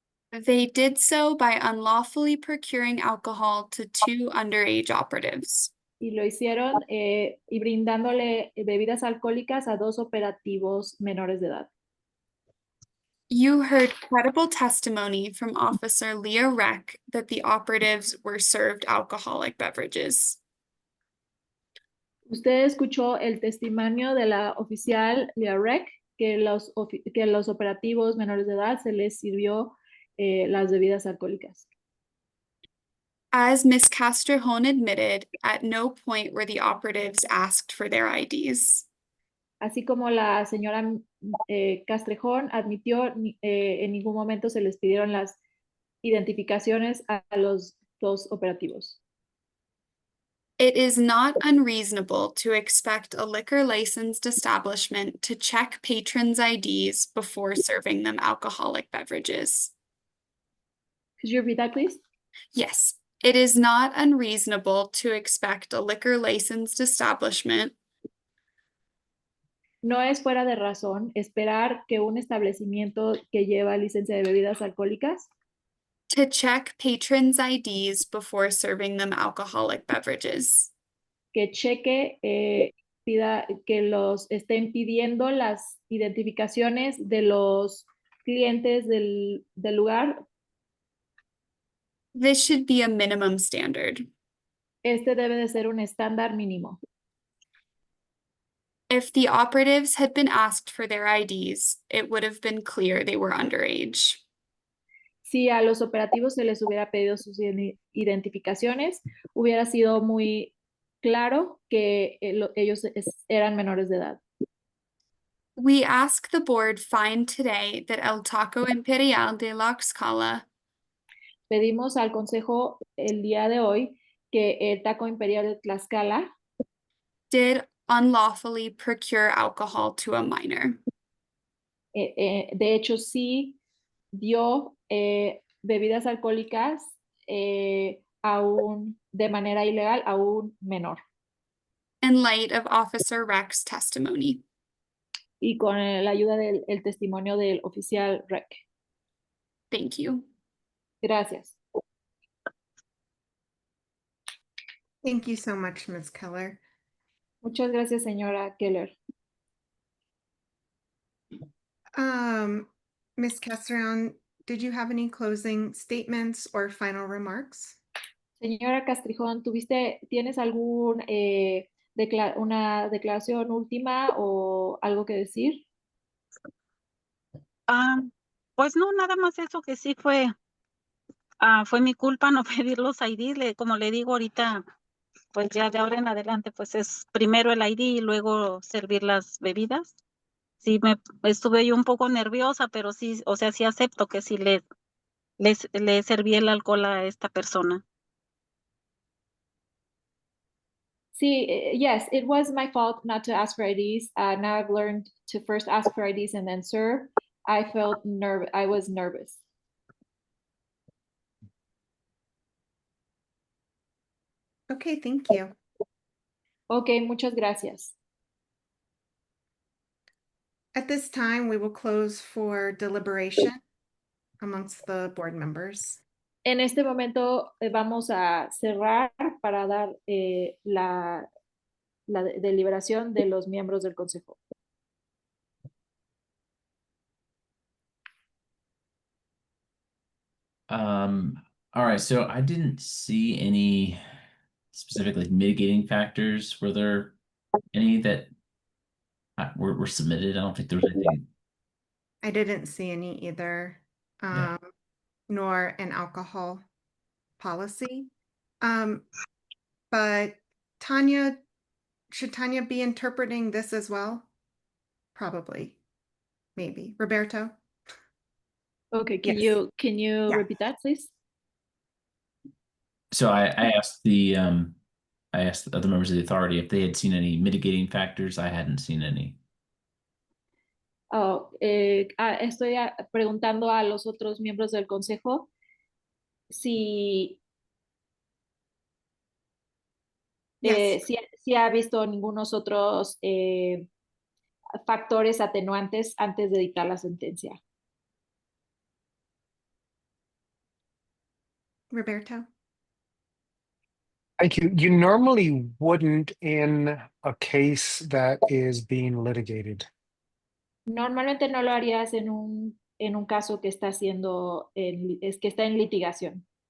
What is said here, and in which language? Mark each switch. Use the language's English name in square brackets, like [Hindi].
[English] They did so by unlawfully procuring alcohol to 2 underage operatives. [Spanish] Y lo hicieron y brindándole bebidas alcohólicas a 2 operativos menores de edad. [English] You heard credible testimony from Officer Leah Reck that the operatives were served alcoholic beverages. [Spanish] Usted escuchó el testimonio de la oficial Leah Reck que los operativos menores de edad se les sirvió las bebidas alcohólicas. [English] As Ms. Castrejón admitted, at no point were the operatives asked for their IDs. [Spanish] Así como la señora Castrejón admitió, en ningún momento se les pidieron las identificaciones a los dos operativos. [English] It is not unreasonable to expect a liquor licensed establishment to check patrons' IDs before serving them alcoholic beverages. Could you repeat that, please? Yes, it is not unreasonable to expect a liquor licensed establishment [Spanish] No es fuera de razón esperar que un establecimiento que lleva licencia de bebidas alcohólicas [English] to check patrons' IDs before serving them alcoholic beverages. [Spanish] que cheque, pida que los estén pidiendo las identificaciones de los clientes del lugar. [English] This should be a minimum standard. [Spanish] Este debe de ser un estándar mínimo. [English] If the operatives had been asked for their IDs, it would have been clear they were underage. [Spanish] Si a los operativos se les hubiera pedido sus identificaciones, hubiera sido muy claro que ellos eran menores de edad. [English] We ask the board find today that El Taco Imperial de la Escala [Spanish] Pedimos al consejo el día de hoy que el Taco Imperial de Tlaxcala [English] did unlawfully procure alcohol to a minor. [Spanish] De hecho sí dio bebidas alcohólicas de manera ilegal a un menor. [English] In light of Officer Reck's testimony. [Spanish] Y con la ayuda del testimonio del oficial Reck. [English] Thank you. [Spanish] Gracias. [English] Thank you so much, Ms. Keller. [Spanish] Muchas gracias, señora Keller. [English] Ms. Castrillon, did you have any closing statements or final remarks? [Spanish] Señora Castrijón, ¿tienes algún una declaración última o algo que decir? Pues no, nada más eso que sí fue mi culpa no pedir los ID, como le digo ahorita, pues ya de ahora en adelante, pues es primero el ID y luego servir las bebidas. Sí, estuve yo un poco nerviosa, pero sí, o sea, sí acepto que sí le serví el alcohol a esta persona. [English] Sí, yes, it was my fault not to ask for IDs. Now I've learned to first ask for IDs and then serve. I was nervous. Okay, thank you. [Spanish] Okay, muchas gracias. [English] At this time, we will close for deliberation amongst the board members. [Spanish] En este momento vamos a cerrar para dar la deliberación de los miembros del consejo. [English] All right, so I didn't see any specific like mitigating factors. Were there any that were submitted? I don't think there was anything. I didn't see any either, Yeah. nor an alcohol policy. But Tanya, should Tanya be interpreting this as well? Probably, maybe. Roberto? Okay, can Yes. you Yeah. repeat that, please? So I asked I asked the other members of the authority if they had seen any mitigating factors. I hadn't seen any. [Spanish] Estoy preguntando a los otros miembros del consejo si, [English] Yes. [Spanish] si ha visto ningunos otros factores atenuantes antes de dictar la sentencia. [English] Roberto? Thank you. You normally wouldn't in a case that is being litigated. [Spanish] Normalmente no lo harías en un caso que está que está en litigación.